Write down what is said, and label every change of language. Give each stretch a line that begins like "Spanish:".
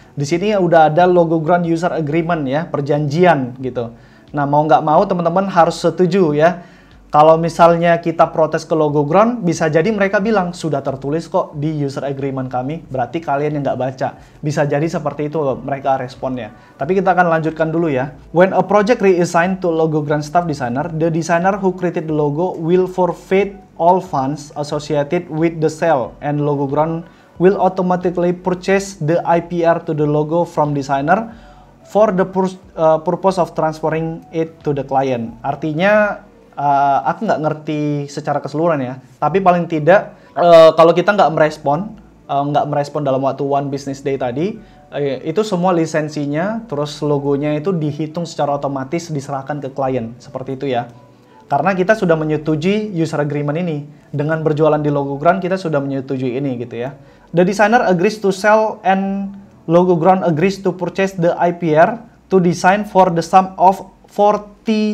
Indonesian: Di sini udah ada Logoground user agreement ya, perjanjian gitu. Nah, mau nggak mau teman-teman harus setuju ya. Kalau misalnya kita protes ke Logoground, bisa jadi mereka bilang, sudah tertulis kok di user agreement kami, berarti kalian yang nggak baca. Bisa jadi seperti itu mereka responnya. Tapi kita akan lanjutkan dulu ya.
English: When a project reassigned to Logoground staff designer, the designer who created the logo will forfeit all funds associated with the sale, and Logoground will automatically purchase the IPR to the logo from designer for the purpose of transferring it to the client.
Indonesian: Artinya, aku nggak ngerti secara keseluruhan ya, tapi paling tidak kalau kita nggak merespon dalam waktu
English: one business day
Indonesian: tadi, itu semua lisensinya, terus logonya itu dihitung secara otomatis diserahkan ke klien, seperti itu ya. Karena kita sudah menyetujui user agreement ini, dengan berjualan di Logoground kita sudah menyetujui ini gitu ya.
English: The designer agrees to sell and Logoground agrees to purchase the IPR to design for the sum of $40.